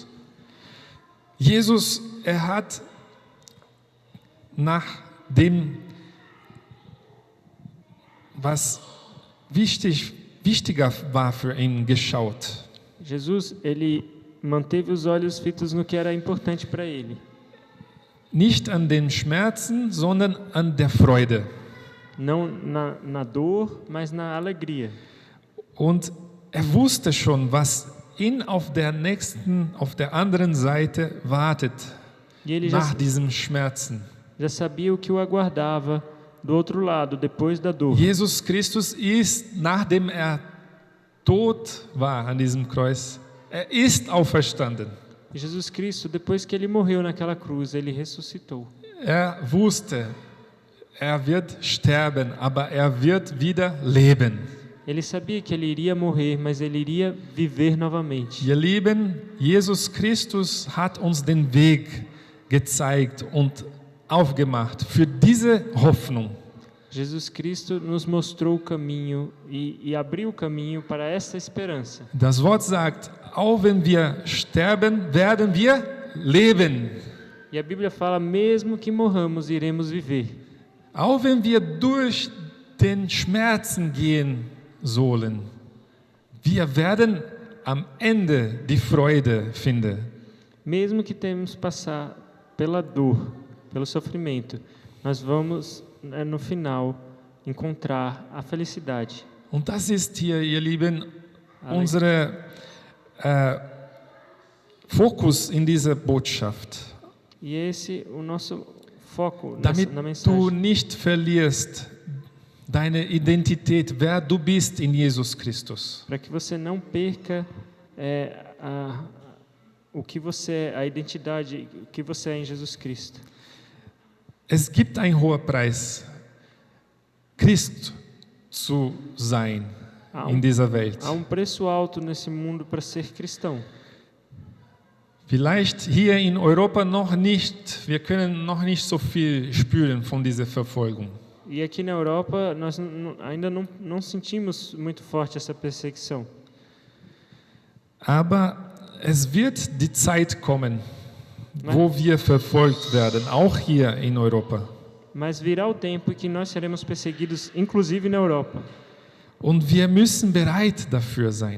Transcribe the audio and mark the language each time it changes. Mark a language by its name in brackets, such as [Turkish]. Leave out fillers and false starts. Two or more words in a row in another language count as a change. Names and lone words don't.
[German] Jesus, hat nach dem, was wichtiger war für ihn, geschaut. [Portuguese] Jesus, ele manteve os olhos fitos no que era importante para ele. [German] Nicht an den Schmerzen, sondern an der Freude. [Portuguese] Não na dor, mas na alegria. [German] Und wusste schon, was ihn auf der anderen Seite wartet, [Portuguese] E ele [German] nach diesem Schmerzen. [Portuguese] já sabia o que o aguardava do outro lado, depois da dor. [German] Jesus Christus ist, nachdem tot war an diesem Kreuz, ist auferstanden. [Portuguese] Jesus Cristo, depois que ele morreu naquela cruz, ele ressuscitou. [German] Wusste, wird sterben, aber wird wieder leben. [Portuguese] Ele sabia que ele iria morrer, mas ele iria viver novamente. [German] Ihr Lieben, Jesus Christus hat uns den Weg gezeigt und aufgemacht für diese Hoffnung. [Portuguese] Jesus Cristo nos mostrou o caminho e abriu o caminho para essa esperança. [German] Das Wort sagt, auch wenn wir sterben, werden wir leben. [Portuguese] E a Bíblia fala, mesmo que morramos, iremos viver. [German] Auch wenn wir durch den Schmerzen gehen sollen, wir werden am Ende die Freude finden. [Portuguese] Mesmo que tenhamos que passar pela dor, pelo sofrimento, nós vamos no final encontrar a felicidade. [German] Und das ist hier, ihr Lieben, unser Fokus in dieser Botschaft. [Portuguese] E esse o nosso foco [German] Damit [Portuguese] na [German] du [Portuguese] mensagem. [German] nicht verlierst deine Identität, wer du bist in Jesus Christus. [Portuguese] Para que você não perca o que você é, a identidade, o que você é em Jesus Cristo. [German] Es gibt einen hohen Preis, Christ zu sein in dieser Welt. [Portuguese] Há preço alto nesse mundo para ser cristão. [German] Vielleicht hier in Europa noch nicht, wir können noch nicht so viel spüren von dieser Verfolgung. [Portuguese] E aqui na Europa nós ainda não sentimos muito forte essa perseguição. [German] Aber es wird die Zeit kommen, wo wir verfolgt werden, auch hier in Europa. [Portuguese] Mas virá o tempo em que nós seremos perseguidos, inclusive na Europa. [German] Und wir müssen bereit dafür sein.